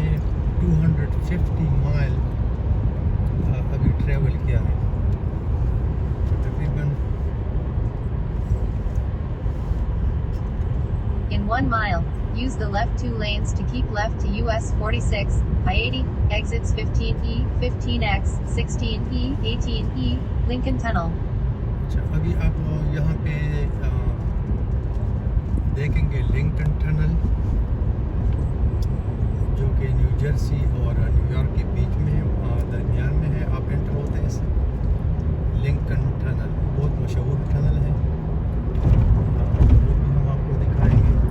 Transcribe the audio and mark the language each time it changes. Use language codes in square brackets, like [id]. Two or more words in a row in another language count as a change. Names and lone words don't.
[hi] 250 माइल अभी ट्रेवल किया है, तकरीबन। [en] In 1 mile, use the left 2 lanes to keep left to US 46, I-80, exits 15E, 15X, 16E, 18E, Lincoln Tunnel. [hi] अच्छा, अभी आप यहाँ पे देखेंगे लिंकन टनल, जो कि न्यू जर्सी और न्यूयॉर्क के बीच में दरमियान में है। आप एंटर होते हैं इससे। लिंकन टनल बहुत मशहूर टनल है, वो भी हम आपको दिखाएंगे।